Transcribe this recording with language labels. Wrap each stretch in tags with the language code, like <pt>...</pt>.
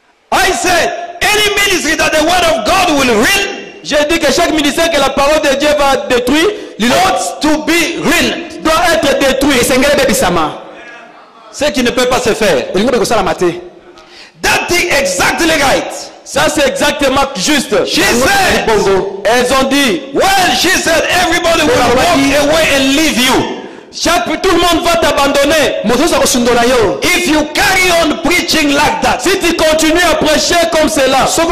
<en>I said, any ministry that the word of God will ruin,</en> <fr>j'ai dit que chaque ministère que la parole de Dieu va détruire,</fr> <en>ought to be ruined,</en> <fr>doit être détruit. Ce qui ne peut pas se faire.</fr> <en>That is exactly right.</en> <fr>Ça c'est exactement juste.</fr> <en>She said,</en> <fr>elles ont dit,</fr> <en>well, she said everybody will walk away and leave you.</en> <fr>Tout le monde va t'abandonner.</fr> <en>If you carry on preaching like that,</en> <fr>si tu continues à prêcher comme cela,</fr>